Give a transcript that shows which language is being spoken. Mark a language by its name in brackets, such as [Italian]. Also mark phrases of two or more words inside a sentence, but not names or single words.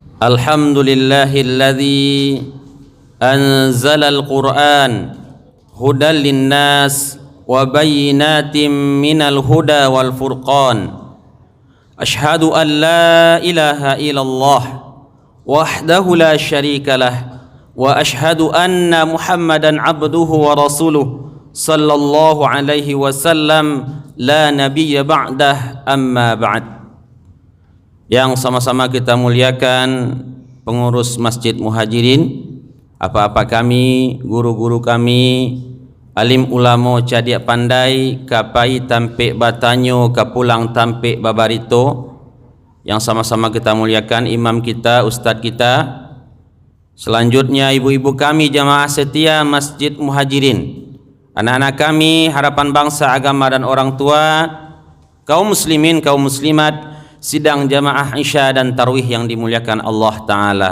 [Arabic] الحمد لله الذي أنزل القرآن هدى للناس وبينات من الهدى والفرقان. أشهد أن لا إله إلا الله وحده لا شريك له وأشهد أن محمدا عبده ورسوله صلى الله عليه وسلم لا نبي بعده أما بعد. [Indonesian] Yang sama-sama kita muliakan pengurus Masjid Muhajirin, apa-apa kami, guru-guru kami, [Minangkabau] alim ulama cadiak pandai, kapai tampik batanyo, kapulang tampik babarito. [Indonesian] Yang sama-sama kita muliakan imam kita, ustaz kita. Selanjutnya ibu-ibu kami jamaah setia Masjid Muhajirin, anak-anak kami, harapan bangsa, agama dan orang tua, kaum muslimin, kaum muslimat, sidang jamaah Isya dan Tarwih yang dimuliakan [Arabic] الله تعالى.